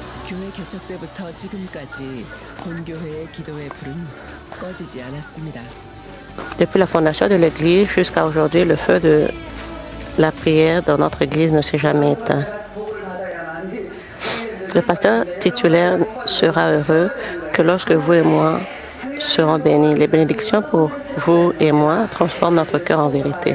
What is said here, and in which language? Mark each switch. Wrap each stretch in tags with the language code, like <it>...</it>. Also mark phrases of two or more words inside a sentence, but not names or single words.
<ko>교회 개척 때부터 지금까지 본교회의 기도의 불은 꺼지지 않았습니다.</ko> <fr>Depuis la fondation de l'Église jusqu'à aujourd'hui, le feu de la prière dans notre Église ne s'est jamais éteint. Le pasteur titulaire sera heureux que lorsque vous et moi serons bénis. Les bénédictions pour vous et moi transforment notre cœur en vérité.</fr>